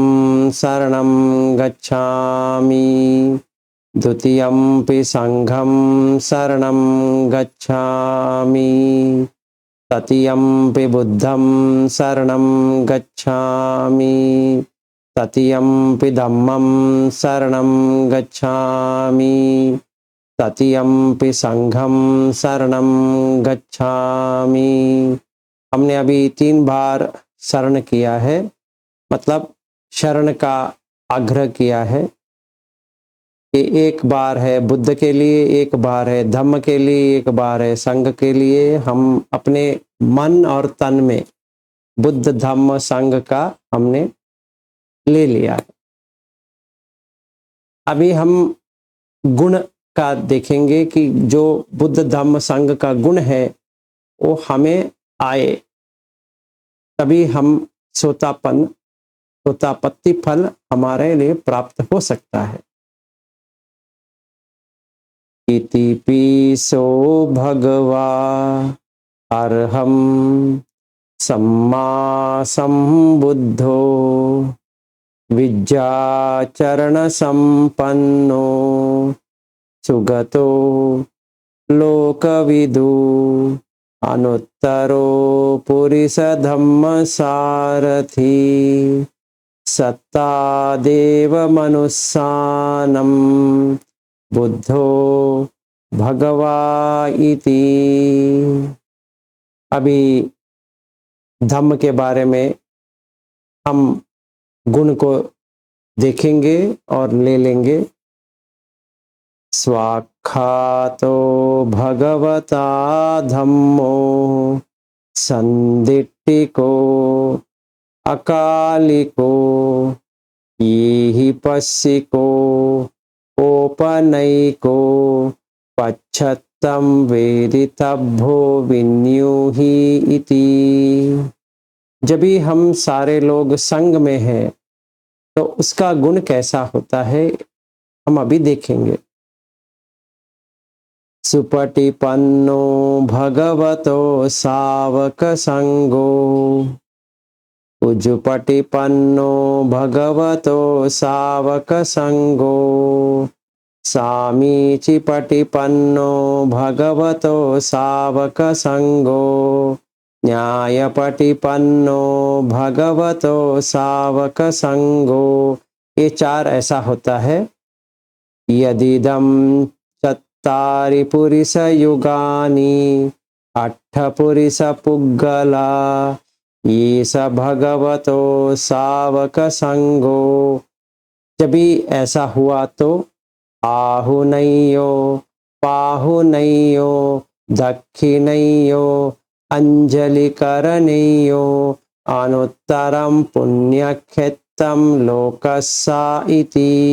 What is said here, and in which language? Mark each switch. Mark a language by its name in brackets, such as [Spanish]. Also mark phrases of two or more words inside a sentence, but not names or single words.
[Pali] शरणं गच्छामि, द्वितीयंपि संघं शरणं गच्छामि, तृतीयंपि बुद्धं शरणं गच्छामि, तृतीयंपि धम्मं शरणं गच्छामि, तृतीयंपि संघं शरणं गच्छामि। [Hindi] हमने अभी 3 बार शरण किया है, मतलब शरण का आग्रह किया है कि एक बार है बुद्ध के लिए, एक बार है धम्म के लिए, एक बार है संघ के लिए। हम अपने मन और तन में बुद्ध धम्म संघ का हमने ले लिया है। अभी हम गुण का देखेंगे कि जो बुद्ध धम्म संघ का गुण है वो हमें आए, तभी हम सोतापत्ति फल हमारे लिए प्राप्त हो सकता है। [Pali] इति पीसो भगवा अर्हं सम्मा सम्बुद्धो विद्याचरण संपन्नो सुगतो लोकविदु अनुत्तरो पुरुष धम्म सारथी सत्ता देव मनुष्यानम बुद्धो भगवा इति। [Hindi] अभी धम्म के बारे में हम गुण को देखेंगे और ले लेंगे। [Pali] स्वाख्यातो भगवता धम्मो संदिट्टिको अकालिको येहि पश्चिको ओपनैको पच्छत्तं वेदितभ्यो विन्यूहि इति। [Hindi] जब भी हम सारे लोग संग में हैं तो उसका गुण कैसा होता है हम अभी देखेंगे। [Pali] सुपटिपन्नो भगवतो सावक संगो उजुपटिपन्नो भगवतो सावक संगो सामीचिपटिपन्नो भगवतो सावक संगो न्यायपटिपन्नो भगवतो सावक संगो। [Hindi] ये चार ऐसा होता है। [Pali] यदिदं चत्तारि पुरुष युगानि अट्ठ पुरुष पुग्गला ये स भगवतो सावक संगो। [Hindi] जब भी ऐसा हुआ तो [Pali] आहुनैयो पाहुनैयो दक्षिणैयो अंजलि करणैयो अनुत्तरम पुण्यक्षेत्रम लोकस्सा इति।